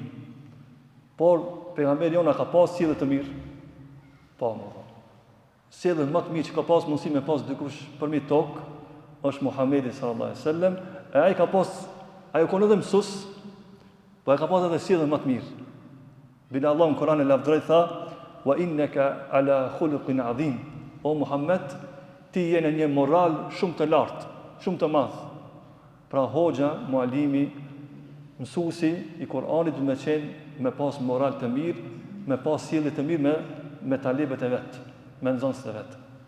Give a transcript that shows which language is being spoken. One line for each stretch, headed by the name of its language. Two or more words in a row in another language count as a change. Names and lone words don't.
Albanian: Por pejgamberi jona ka pas sjellje të mirë. Po, sjelljen më të mirë që ka pas mundësi me pas dikush përmi tokë është Muhamedi
Arabic: صلى الله عليه وسلم.
Albanian: E ai ka pas, ai u konë edhe mësues, po ai ka pas edhe sjelljen më të mirë. Bila Allah në Kur'an e lavdëroi tha:
Arabic: "وإنك على خلق عظيم."
Albanian: O Muhammed, ti je në një moral shumë të lartë, shumë të madh. Pra hoxha, mualimi, mësuesi i Kur'anit duhet të qenë me pas moral të mirë, me pas sjellje të mirë me talebët e vet, me nxënësit e vet.